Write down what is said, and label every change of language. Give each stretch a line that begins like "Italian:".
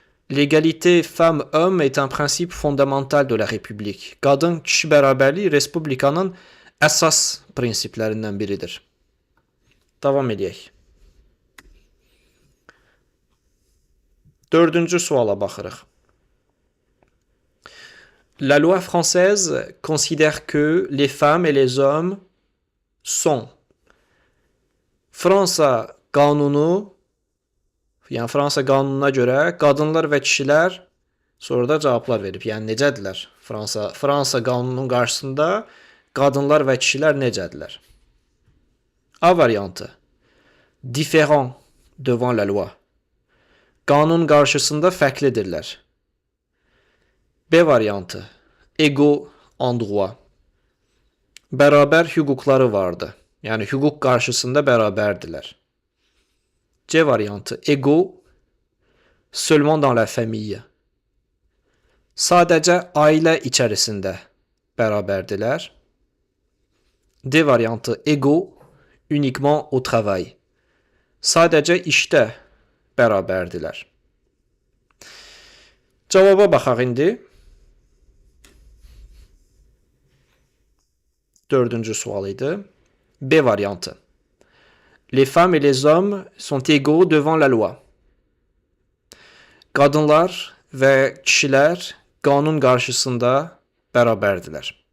French: L'égalité femme-homme est un principe fondamental de la République.
Azerbaijani: Qadın-kişi bərabərliyi Respublikanın əsas prinsiplərindən biridir. Davam edək. Dördüncü suala baxırıq.
French: La loi française considère que les femmes et les hommes sont.
Azerbaijani: Fransa qanunu, yəni Fransa qanununa görə qadınlar və kişilər sonra da cavablar verib. Yəni necədirlər? Fransa qanununun qarşısında qadınlar və kişilər necədirlər? A variantı.
French: Différent devant la loi.
Azerbaijani: Qanun qarşısında fərqlidirlər. B variantı.
French: Égaux en droit.
Azerbaijani: Bərabər hüquqları vardı. Yəni hüquq qarşısında bərabərdilər. C variantı.
French: Égaux seulement dans la famille.
Azerbaijani: Sadəcə ailə içərisində bərabərdilər. D variantı.
French: Égaux uniquement au travail.
Azerbaijani: Sadəcə işdə bərabərdilər. Cavaba baxaq indi. Dördüncü sual idi. B variantı.
French: Les femmes et les hommes sont égaux devant la loi.
Azerbaijani: Qadınlar və kişilər qanun qarşısında bərabərdirlər.